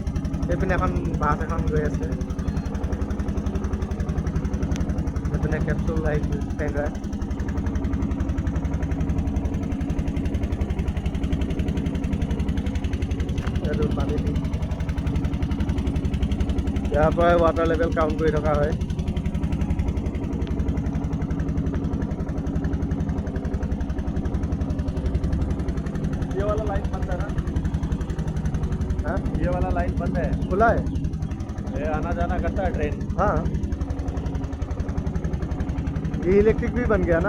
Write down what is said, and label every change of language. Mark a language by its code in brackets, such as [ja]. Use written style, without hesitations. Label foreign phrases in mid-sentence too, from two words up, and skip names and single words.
[as] এইপিনে এখন বাছ এখন গৈ আছে, এইপিনে কেপচুল আহিছে টেংকাৰ। এইটো পানী ইয়াৰ পৰাই [en] water level count [as] কৰি থকা হয়। [hi] ये वाला लाइन बंद है ना? ये वाला लाइन बंद है। खुला है? ये आना जाना करता है ट्रेन। हाँ, ये इलेक्ट्रिक भी बन गया ना?